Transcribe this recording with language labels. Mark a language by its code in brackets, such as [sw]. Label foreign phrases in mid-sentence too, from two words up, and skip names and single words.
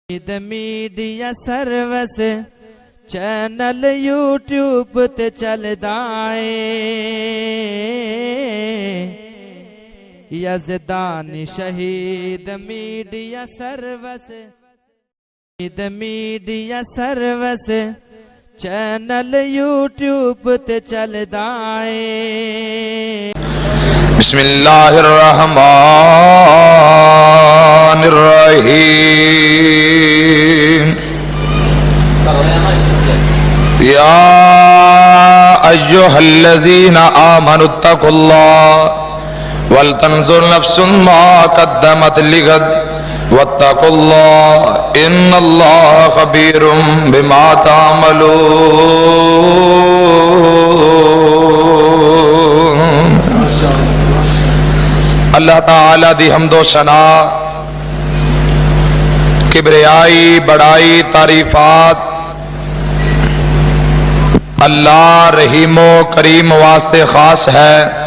[pa] میڈیا سروس چینل یوٹیوب تے چلدا اے یزدانی شہید میڈیا سروس چینل یوٹیوب تے چلدا اے [ar] بسم اللہ الرحمن الرحیم یا ایہا الذین آمنوا اتقوا اللہ ولتنظر نفس ما قدمت لغد واتقوا اللہ ان اللہ خبیر بما تعملون۔ [pa] اللہ تعالی دی حمد و ثنا، کبریائی، بڑائی، تعریفات اللہ رحیم و کریم واسطے خاص ہے۔